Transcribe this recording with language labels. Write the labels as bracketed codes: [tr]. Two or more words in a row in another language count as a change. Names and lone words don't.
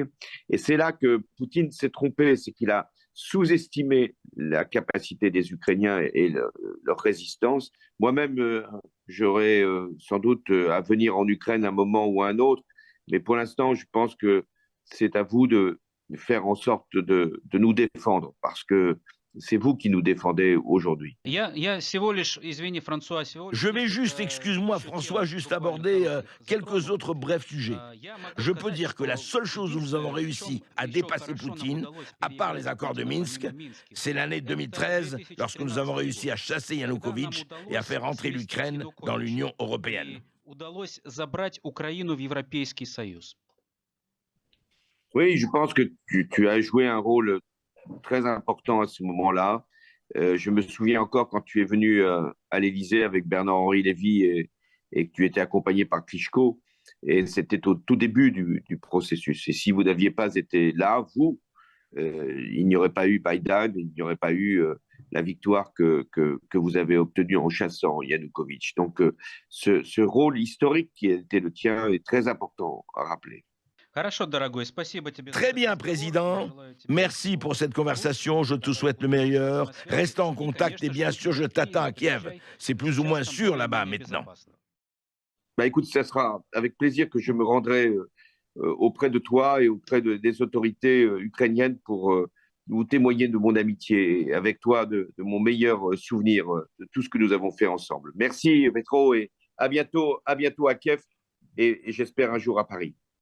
[fr] Et c'est là que Poutine s'est trompé, c'est qu'il a sous-estimé la capacité des Ukrainiens et leur résistance. Moi-même, j'aurais sans doute à venir en Ukraine un moment ou un autre, mais pour l'instant, je pense que c'est à vous de faire en sorte de nous défendre, parce que c'est vous qui nous défendez aujourd'hui. [ru] Извини, Франсуа, всего лишь [fr] Je vais juste, [ru] несколько [fr] excuse-moi [ru] еще [fr] François, [ru] тем [fr] juste [ru] буквально [fr] aborder [ru] коротких [fr] quelques [ru] затрону. [fr] autres brefs sujets. [ru] Я могу [fr] Je peux [ru] сказать, [fr] dire que la [ru] что [fr] seule chose où nous avons [ru] единственное, в чем [fr] réussi à [ru] еще [fr] dépasser [ru] хорошо нам [fr] Poutine, [ru] удалось [fr] à part [ru] переиграть [fr] les accords de [ru] Путина, [fr] Minsk, [ru] помимо Минских, [fr] c'est l'année [ru] это [fr] 2013, lorsque nous avons [ru] 2013 [fr] réussi [ru] год. [fr] à chasser [ru] Тогда нам [fr] Yanukovych et à [ru] удалось [fr] faire entrer [ru] сместить [fr] l'Ukraine dans [ru] Януковича [fr] l'Union européenne. [ru] и удалось забрать Украину в Европейский Союз. [fr] Oui, je pense que tu as joué un rôle très important à ce moment-là. Je me souviens encore quand tu es venu à l'Élysée avec Bernard-Henri Lévy et que tu étais accompagné par Klitschko. Et c'était au tout début du processus. Et si vous n'aviez pas été là, vous, il n'y aurait pas eu Biden, il n'y aurait pas eu la victoire que vous avez obtenue en chassant Yanukovych. Donc, ce rôle historique qui était le tien est très important à rappeler. [ru] Хорошо, дорогой, спасибо тебе за [fr] Très [ru] этот [fr] bien, [ru] разговор. Я [fr] Président. [ru] желаю тебе [fr] Merci [ru] всего [fr] pour cette [ru] наилучшего. [fr] conversation. Je te [ru] Давай [fr] souhaite le [ru] будем [fr] meilleur. [ru] на связи. [fr] Reste en [ru] И, [fr] contact et [ru] конечно, [fr] bien [ru] что [fr] sûr, je [ru] делай [fr] t'attends à [ru] Киев, [fr] Kiev. [ru] приезжай. [fr] C'est plus ou [ru] Сейчас [fr] moins [ru] там [fr] sûr là-bas [ru] более-менее [fr] maintenant. [ru] безопасно. [fr] Bah, écoute, ça sera avec plaisir que je me rendrai auprès de toi et auprès des autorités ukrainiennes pour vous témoigner de mon amitié et avec toi de mon meilleur souvenir de tout ce que nous avons fait ensemble. Merci, Petro, et à bientôt à Kiev et j'espère un jour à Paris.